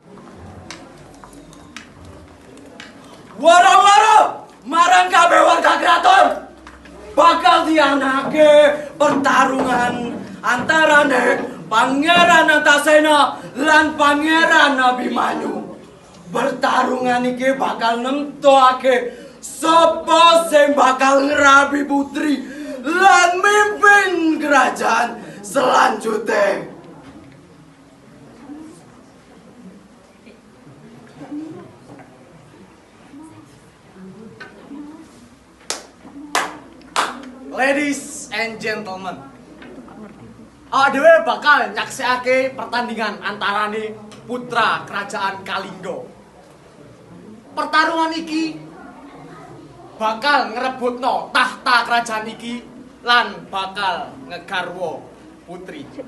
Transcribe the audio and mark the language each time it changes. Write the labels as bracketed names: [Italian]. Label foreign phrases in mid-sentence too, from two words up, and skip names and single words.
[Javanese] Waro-waro marang kabeh warga kraton bakal dianake pertarungan antarane Pangeran Antasena lan Pangeran Abimanyu. Pertarungan iki bakal nemtokake sapa sing bakal ngerabi putri lan mimpin kerajaan selanjutnya. [English] Ladies and gentlemen, [Javanese] dhewe bakal nyaksikake pertandingan antarane putra kerajaan Kalingga. Pertarungan iki bakal ngrebutno tahta kerajaan iki lan bakal ngegarwa putri.